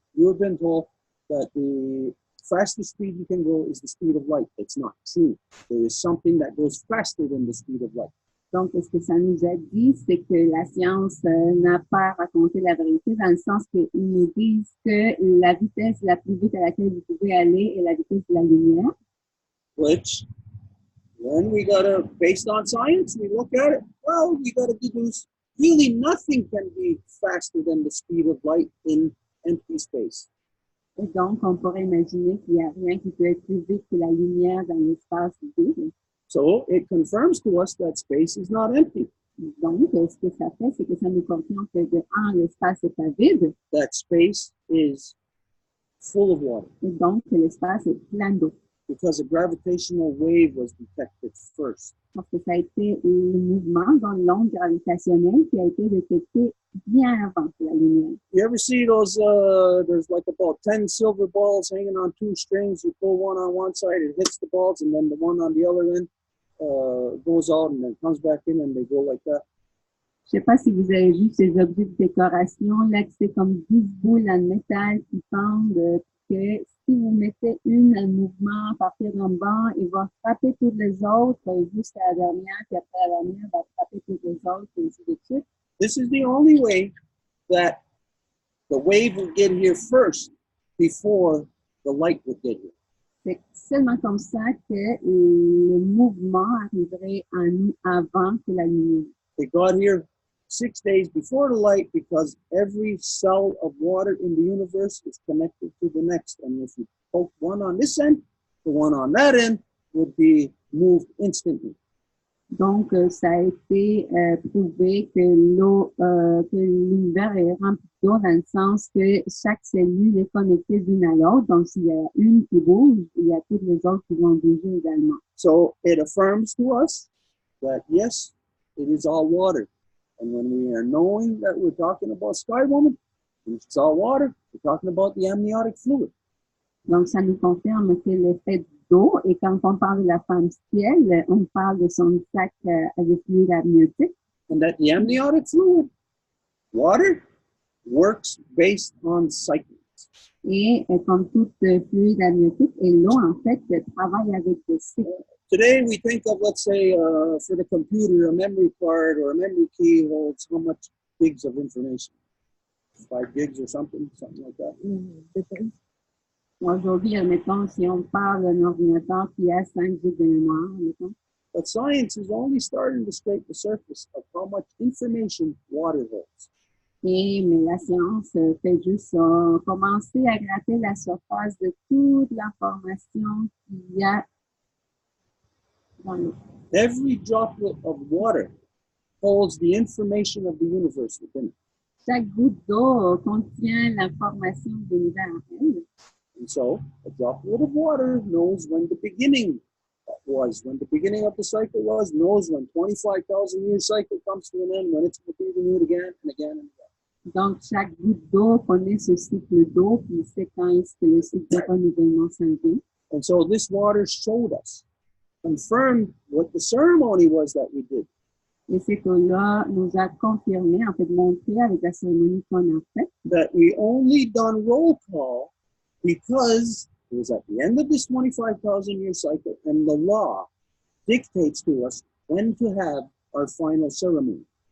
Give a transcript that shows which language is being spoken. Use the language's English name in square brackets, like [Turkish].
[English] You have been told that the fastest speed you can go is the speed of light. It's not true. There is something that goes faster than the speed of light. [French] Donc, ce que ça nous a dit, c'est que la science n'a pas raconté la vérité dans le sens qu'ils nous disent que la vitesse la plus vite à laquelle vous pouvez aller est la vitesse de la lumière. [English] Which, when we based on science, we look at it, well, we got to deduce really nothing can be faster than the speed of light in empty space. [French] Et donc, on pourrait imaginer qu'il n'y a rien qui peut être plus vite que la lumière dans l'espace vide. [English] So it confirms to us that space is not empty. [French] Donc, ce que ça fait, c'est que ça nous confirme que l'espace n'est pas vide. [English] That space is full of water. [French] Et donc, l'espace est plein d'eau. [English] Because a gravitational wave was detected first. [French] Parce que ça a été le mouvement dans l'onde gravitationnelle qui a été détecté bien avant que la lumière. [English] You ever see those, there's like about 10 silver balls hanging on 2 strings. You pull one on one side, it hits the balls, and then the one on the other end goes out and then comes back in and they go like that. [French] Je sais pas si vous avez vu ces objets de décoration, là, que c'est comme 10 boules en métal qui pendent, que si vous mettez une en mouvement à partir d'un banc, il va frapper toutes les autres jusqu'à la dernière, puis après la dernière, va frapper toutes les autres, et ainsi de suite. [English] This is the only way that the wave would get here first before the light would get here. [French] C'est seulement comme ça que le mouvement arriverait en nous avant que la lumière. [English] It got here 6 days before the light because every cell of water in the universe is connected to the next. And if you poke one on this end, the one on that end would be moved instantly. [French] Donc, ça a été prouvé que l'eau, que l'univers est rempli d'eau dans le sens que chaque cellule est connectée d'une à l'autre. Donc, s'il y a une qui bouge, il y a toutes les autres qui vont bouger également. [English] So it affirms to us that yes, it is all water. And when we are knowing that we're talking about Sky Woman, it's all water, we're talking about the amniotic fluid. [French] Donc, ça nous confirme que l'effet d'eau, et quand on parle de la femme ciel, on parle de son sac avec fluide amniotique. [English] And that the amniotic fluid, water, works based on cycles. [French] Et comme tout fluide amniotique, et l'eau, en fait, travaille avec des cycles. [English] Today we think of, let's say, for the computer, a memory card or a memory key holds how much gigs of information? 5 gigs or something like that. [French] Aujourd'hui, admettons, si on parle d'un ordinateur qui a 5 gigs de mémoire, admettons. [English] But science is only starting to scrape the surface of how much information water holds. [French] Mais la science fait juste commencer à gratter la surface de toute l'information qu'il y a dans l'eau. [English] Every droplet of water holds the information of the universe within it. [French] Chaque goutte d'eau contient l'information de l'univers en elle. [English] And so, a droplet of water knows when the beginning was, when the beginning of the cycle was, knows when 25,000 year cycle comes to an end, when it's going to be renewed again and again and again. [French] Donc, chaque goutte d'eau connaît ce cycle d'eau, puis c'est quand est-ce que le cycle de renouvellement s'en vient. [English] And so this water showed us, confirmed what the ceremony was that we did. [French] Et c'est que là nous a confirmé, en fait, montré avec la cérémonie qu'on a faite, [English] that we only done roll call because it was at the end of this 25,000 year cycle, and the law dictates to us when to have our final ceremony.